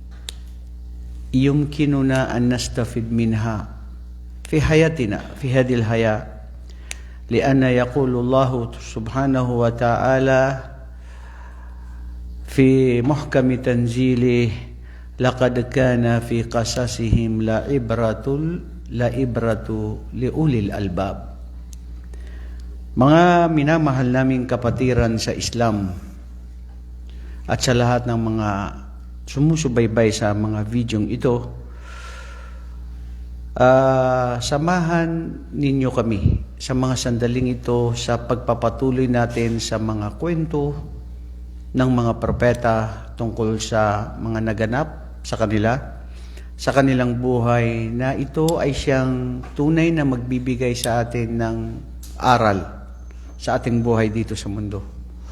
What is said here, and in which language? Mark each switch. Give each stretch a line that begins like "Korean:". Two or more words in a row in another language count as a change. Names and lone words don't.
Arabic: يمكننا أن نستفيد منها في حياتنا في هذه الحياة، لأن يقول الله سبحانه وتعالى في محكم تنزيله: لقد كان في قصصهم لعبرة لأولي الألباب.
Filipino: Mga minamahal naming kapatiran sa Islam at sa lahat ng mga sumusubaybay sa mga videong ito, samahan ninyo kami sa mga sandaling ito sa pagpapatuloy natin sa mga kwento ng mga propeta tungkol sa mga naganap sa kanilang buhay, na ito ay siyang tunay na magbibigay sa atin ng aral sa ating buhay dito sa mundo.